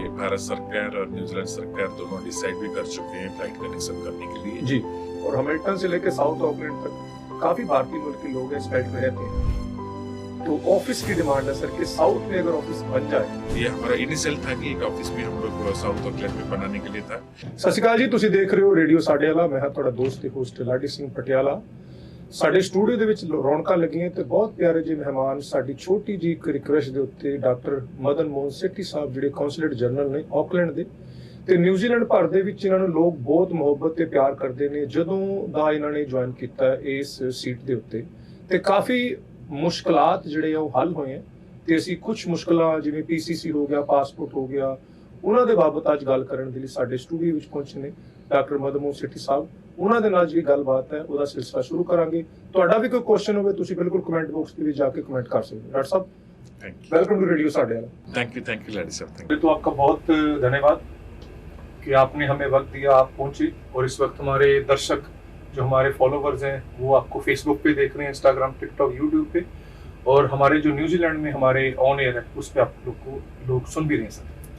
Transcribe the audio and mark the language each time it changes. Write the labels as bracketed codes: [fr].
[hi] ये भारत सरकार और न्यूजीलैंड सरकार दोनों डिसाइड भी कर चुके हैं फ्लाइट कनेक्शन करने के लिए। जी, और हैमिल्टन से लेकर साउथ ऑकलैंड तक काफी भारतीय मूल के लोग इस बेल्ट में रहते हैं, तो ऑफिस की डिमांड है सर कि साउथ में अगर ऑफिस बन जाए। ये हमारा इनिशियल था कि एक ऑफिस भी हम लोग साउथ ऑकलैंड में बनाने के लिए था। [pa] ਸਤਿ ਸ਼੍ਰੀ ਅਕਾਲ ਜੀ, ਤੁਸੀਂ ਦੇਖ ਰਹੇ ਹੋ ਰੇਡੀਓ ਸਾਡੇ ਵਾਲਾ। ਮੈਂ ਹਾਂ ਤੁਹਾਡਾ ਦੋਸਤ ਤੇ ਹੋਸਟ ਲਾਡੀ ਸਿੰਘ ਪਟਿਆਲਾ। ਸਾਡੇ ਸਟੂਡੀਓ ਦੇ ਵਿੱਚ ਰੌਣਕਾਂ ਲੱਗੀਆਂ ਤੇ ਬਹੁਤ ਪਿਆਰੇ ਜਿਹੇ ਮਹਿਮਾਨ। ਸਾਡੀ ਛੋਟੀ ਜੀ ਇੱਕ ਰਿਕੁਐਸਟ ਦੇ ਉੱਤੇ ਡਾਕਟਰ ਮਦਨ ਮੋਹਨ ਸੇਠੀ ਸਾਹਿਬ, ਜਿਹੜੇ ਕੌਂਸੂਲੇਟ ਜਨਰਲ ਨੇ ਆਕਲੈਂਡ ਦੇ, ਤੇ ਨਿਊਜ਼ੀਲੈਂਡ ਭਰ ਦੇ ਵਿੱਚ ਇਹਨਾਂ ਨੂੰ ਲੋਕ ਬਹੁਤ ਮੁਹੱਬਤ ਤੇ ਪਿਆਰ ਕਰਦੇ ਨੇ। ਜਦੋਂ ਦਾ ਇਹਨਾਂ ਨੇ ਜੁਆਇਨ ਕੀਤਾ ਇਸ ਸੀਟ ਦੇ ਉੱਤੇ ਤੇ ਕਾਫੀ ਮੁਸ਼ਕਲਾਤ ਜਿਹੜੇ ਆ ਉਹ ਹੱਲ ਹੋਏ ਆ, ਤੇ ਅਸੀਂ ਕੁਝ ਮੁਸ਼ਕਲਾਂ ਜਿਵੇਂ ਪੀਸੀਸੀ ਹੋ ਗਿਆ, ਪਾਸਪੋਰਟ ਹੋ ਗਿਆ, ਉਹਨਾਂ ਦੇ ਬਾਬਤ ਅੱਜ ਗੱਲ ਕਰਨ ਦੇ ਲਈ ਸਾਡੇ ਸਟੂਡੀਓ ਵਿੱਚ ਪਹੁੰਚੇ ਨੇ ਡਾਕਟਰ ਮਦਨ ਮੋਹਨ ਸੇਠੀ ਸਾਹਿਬ। ਉਹਨਾਂ ਦੇ ਨਾਲ ਜਿਹੜੀ ਗੱਲਬਾਤ ਹੈ ਉਹਦਾ ਸਿਲਸਿਲਾ ਸ਼ੁਰੂ ਕਰਾਂਗੇ। ਤੁਹਾਡਾ ਵੀ ਕੋਈ ਕੁਐਸਚਨ ਹੋਵੇ ਤੁਸੀਂ ਬਿਲਕੁਲ ਕਮੈਂਟ ਬਾਕਸ ਦੇ ਵਿੱਚ ਜਾ ਕੇ ਕਮੈਂਟ ਕਰ ਸਕਦੇ ਹੋ। [hi] डॉक्टर साहब, [en] Thank welcome to radio साढ़े वाला। Thank you Ladi साहब, थैंक [hi] तो आपका बहुत धन्यवाद कि आपने हमें वक्त दिया, आप पहुंचे। और इस वक्त हमारे दर्शक जो हमारे फॉलोवर्स हैं वो आपको फेसबुक पे देख रहे हैं, इंस्टाग्राम, टिकटॉक, यूट्यूब पे, और हमारे जो न्यूजीलैंड में हमारे ऑन एयर है उस पर आप लोग को लोग सुन भी रहे हैं सर।